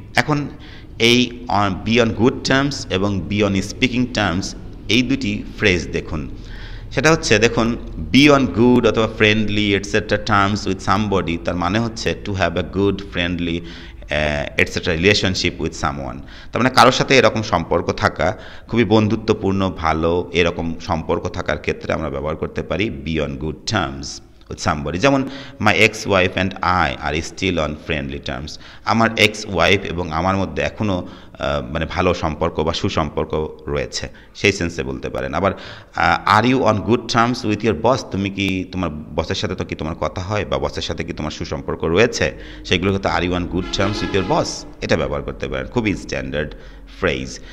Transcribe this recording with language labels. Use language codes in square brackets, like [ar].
[bn] এখন এই B on good terms এবং বি অন স্পিকিং টার্মস, এই দুটি ফ্রেজ দেখুন, সেটা হচ্ছে দেখুন বি অন গুড অথবা friendly etcetera terms with somebody, তার মানে হচ্ছে [en] to have a good friendly etcetera relationship with someone, [bn] তার মানে কারোর সাথে এরকম সম্পর্ক থাকা, খুবই বন্ধুত্বপূর্ণ ভালো এরকম সম্পর্ক থাকার ক্ষেত্রে আমরা ব্যবহার করতে পারি B on good terms [en] with somebody, [bn] যেমন [en] my ex-wife and I are still on friendly terms. [bn] আমার এক্স ওয়াইফ এবং আমার মধ্যে এখনও মানে ভালো সম্পর্ক বা সুসম্পর্ক রয়েছে, সেই সেন্সে বলতে পারেন। আবার [en] are you on good terms with your boss, [bn] তুমি কি তোমার বসের সাথে তো কি তোমার কথা হয় বা বসের সাথে কি তোমার সুসম্পর্ক রয়েছে, সেগুলো হয়তো are you on good terms with your boss, এটা ব্যবহার করতে পারেন, খুবই স্ট্যান্ডার্ড ফ্রেজ।